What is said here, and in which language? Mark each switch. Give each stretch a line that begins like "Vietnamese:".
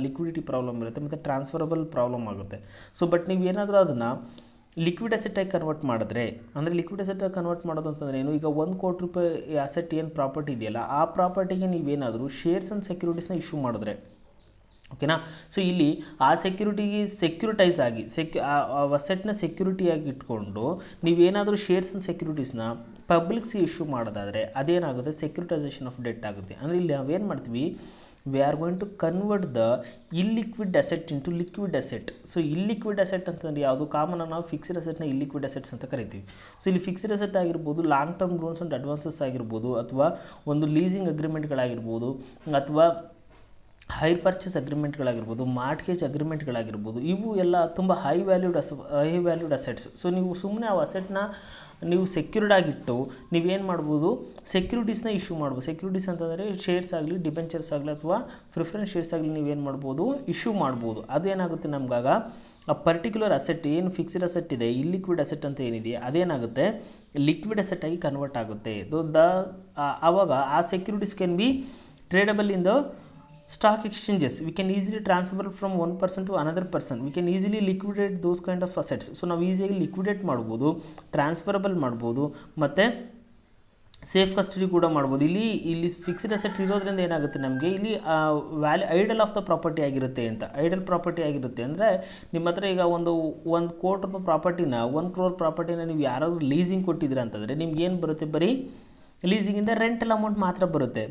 Kannada: Liquidity problem ಇರುತ್ತೆ ಮತ್ತು transferable problem ಆಗುತ್ತೆ. ಸೊ ಬಟ್ ನೀವೇನಾದರೂ ಅದನ್ನು ಲಿಕ್ವಿಡ್ ಅಸೆಟಾಗಿ ಕನ್ವರ್ಟ್ ಮಾಡಿದ್ರೆ, ಅಂದರೆ ಲಿಕ್ವಿಡ್ ಅಸೆಟಾಗಿ ಕನ್ವರ್ಟ್ ಮಾಡೋದು ಅಂತಂದರೆ ಏನು, ಈಗ 1 ಕೋಟಿ ರೂಪಾಯಿ ಅಸೆಟ್ ಏನು ಪ್ರಾಪರ್ಟಿ ಇದೆಯಲ್ಲ, ಆ ಪ್ರಾಪರ್ಟಿಗೆ ನೀವೇನಾದರೂ ಶೇರ್ಸ್ ಆ್ಯಂಡ್ ಸೆಕ್ಯೂರಿಟೀಸ್ನ ಇಶ್ಯೂ ಮಾಡಿದ್ರೆ, ಓಕೆನಾ. ಸೊ ಇಲ್ಲಿ ಆ ಸೆಕ್ಯೂರಿಟಿಗೆ ಸೆಕ್ಯೂರಿಟೈಸ್ ಆಗಿ ಆ ಅಸೆಟ್ನ ಸೆಕ್ಯೂರಿಟಿಯಾಗಿ ಇಟ್ಕೊಂಡು ನೀವೇನಾದರೂ ಶೇರ್ಸ್ ಆ್ಯಂಡ್ ಸೆಕ್ಯೂರಿಟೀಸ್ನ ಪಬ್ಲಿಕ್ಸ್ಗೆ ಇಶ್ಯೂ ಮಾಡೋದಾದರೆ ಅದೇನಾಗುತ್ತೆ, ಸೆಕ್ಯೂರಿಟೈಸೇಷನ್ ಆಫ್ ಡೆಟ್ ಆಗುತ್ತೆ. ಅಂದರೆ ಇಲ್ಲಿ ನಾವೇನು ಮಾಡ್ತೀವಿ,
English: we are going to convert the illiquid asset into liquid asset.
Kannada: So illiquid asset ಅಂತಂದರೆ ಯಾವುದು, ಕಾಮನ್ ನಾವು ಫಿಕ್ಸ್ಡ್ ಅಸೆಟ್ನ illiquid assets ಅಂತ ಕರಿತೀವಿ. ಸೊ ಇಲ್ಲಿ ಫಿಕ್ಸ್ಡ್ ಅಸೆಟ್ ಆಗಿರ್ಬೋದು, long term loans and advances ಆಗಿರ್ಬೋದು, ಅಥವಾ ಒಂದು ಲೀಸಿಂಗ್ ಅಗ್ರಿಮೆಂಟ್ಗಳಾಗಿರ್ಬೋದು, ಅಥವಾ ಹೈರ್ ಪರ್ಚೇಸ್ ಅಗ್ರಿಮೆಂಟ್ಗಳಾಗಿರ್ಬೋದು, ಮಾರ್ಟ್ಗೇಜ್ ಅಗ್ರಿಮೆಂಟ್ಗಳಾಗಿರ್ಬೋದು, ಇವು ಎಲ್ಲ ತುಂಬ ಹೈ ವ್ಯಾಲ್ಯೂಡ್ ಅಸೆಟ್ಸ್. ಸೊ ನೀವು ಸುಮ್ಮನೆ ಆ ಅಸೆಟ್ನ ನೀವು ಸೆಕ್ಯೂರ್ಡ್ ಆಗಿಟ್ಟು ನೀವೇನು ಮಾಡ್ಬೋದು, ಸೆಕ್ಯೂರಿಟೀಸ್ನ ಇಶ್ಯೂ ಮಾಡ್ಬೋದು. ಸೆಕ್ಯೂರಿಟೀಸ್ ಅಂತಂದರೆ ಶೇರ್ಸ್ ಆಗಲಿ, ಡಿಬೆಂಚರ್ಸ್ ಆಗಲಿ, ಅಥವಾ ಪ್ರಿಫರೆನ್ಸ್ ಶೇರ್ಸ್ ಆಗಲಿ ನೀವೇನು ಮಾಡ್ಬೋದು, ಇಶ್ಯೂ ಮಾಡ್ಬೋದು. ಅದೇನಾಗುತ್ತೆ, ನಮಗಾಗ ಆ ಪರ್ಟಿಕ್ಯುಲರ್ ಅಸೆಟ್ ಏನು ಫಿಕ್ಸ್ಡ್ ಅಸೆಟ್ ಇದೆ, ಇಲ್ಲಿಕ್ವಿಡ್ ಅಸೆಟ್ ಅಂತ ಏನಿದೆ, ಅದೇನಾಗುತ್ತೆ ಲಿಕ್ವಿಡ್ ಅಸೆಟ್ ಆಗಿ ಕನ್ವರ್ಟ್ ಆಗುತ್ತೆ.
English: ಆವಾಗ ಆ securities can be tradable in the stock exchanges. We can easily transfer from one person to another person. We can easily liquidate those kind of assets.
Kannada: So ನಾವು ಈಸಿಯಾಗಿ ಲಿಕ್ವಿಡೇಟ್ ಮಾಡ್ಬೋದು, ಟ್ರಾನ್ಸ್ಫರಬಲ್ ಮಾಡ್ಬೋದು, ಮತ್ತು safe custody ಕೂಡ ಮಾಡ್ಬೋದು. ಇಲ್ಲಿ ಫಿಕ್ಸ್ಡ್ ಅಸೆಟ್ ಇರೋದ್ರಿಂದ ಏನಾಗುತ್ತೆ, ನಮಗೆ ಇಲ್ಲಿ ಐಡಲ್ ಆಫ್ ದ ಪ್ರಾಪರ್ಟಿ ಆಗಿರುತ್ತೆ ಅಂತ. ಐಡಲ್ ಪ್ರಾಪರ್ಟಿ ಆಗಿರುತ್ತೆ ಅಂದರೆ ನಿಮ್ಮ ಹತ್ರ ಈಗ ಒಂದು 1 ಕೋಟಿ ರೂಪಾಯಿ ಪ್ರಾಪರ್ಟಿನ 1 crore ಪ್ರಾಪರ್ಟಿನ ನೀವು ಯಾರಾದರೂ ಲೀಸಿಂಗ್ ಕೊಟ್ಟಿದ್ದೀರ ಅಂತಂದರೆ ನಿಮ್ಗೆ ಏನು ಬರುತ್ತೆ, ಬರೀ ಲೀಸಿಂಗಿಂದ ರೆಂಟಲ್ ಅಮೌಂಟ್ ಮಾತ್ರ ಬರುತ್ತೆ.